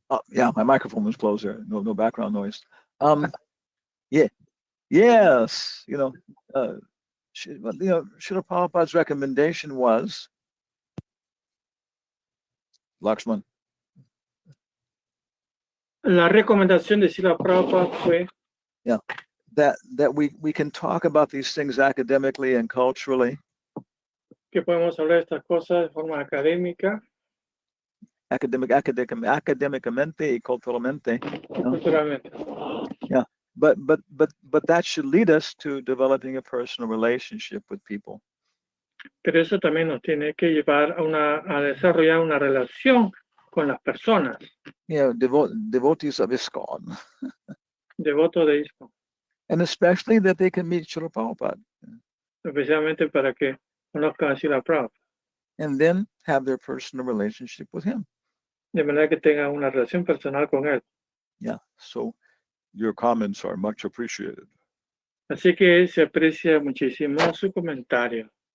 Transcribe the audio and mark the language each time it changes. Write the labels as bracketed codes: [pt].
[en] Yeah, my microphone was closed there. No background noise. Yeah. Yes. Srila Prabhupada's recommendation was, Lakshman. [es] La recomendación de Srila Prabhupada fue [en] that we can talk about these things academically and culturally. [es] que podemos hablar de estas cosas de forma académica, academicamente y culturalmente. culturalmente. Yeah. [en] But that should lead us to developing a personal relationship with people. [es] Pero eso también nos tiene que llevar a desarrollar una relación con las personas. [en] Devotees of ISKCON. [es] Devotos de ISKCON. [en] And especially that they can meet Srila Prabhupada. [es] Especialmente para que conozcan a Srila Prabhupada. [en] And then have their personal relationship with him. [es] De manera que tengan una relación personal con él. Yeah. [en] So your comments are much appreciated. [es] Así que se aprecia muchísimo su comentario.